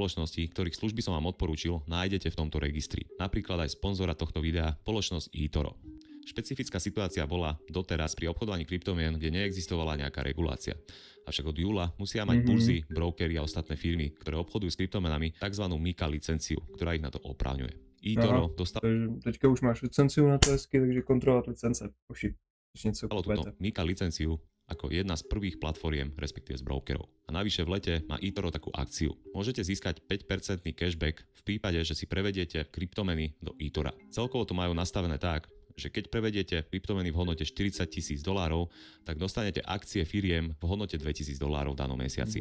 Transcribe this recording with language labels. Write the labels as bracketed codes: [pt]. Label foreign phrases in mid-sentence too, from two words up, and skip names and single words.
[sk] spoločnosti, ktorých služby som vám odporúčil, nájdete v tomto registri. Napríklad aj sponzora tohto videa, spoločnosť eToro. Špecifická situácia bola doteraz pri obchodovaní kryptomien, kde neexistovala nejaká regulácia. Avšak od júla musia mať burzy, brokery a ostatné firmy, ktoré obchodujú s kryptomenami, tzv. MiCA licenciu, ktorá ich na to oprávňuje. eToro dostalo [cs] Takže teďka už máš licenciu na to hezky, takže kontrolovat licence. Oši, když něco [sk] túto [cs] kupujete. [sk] MiCA licenciu ako jedna z prvých platformiem, respektíve z brokerov. A navyše v lete má eToro takú akciu. Môžete získať 5% cashback v prípade, že si prevediete kryptomeny do eTora. Celkovo to majú nastavené tak, že keď prevediete kryptomeny v hodnote $40,000, tak dostanete akcie firiem v hodnote $2,000 v danom mesiaci.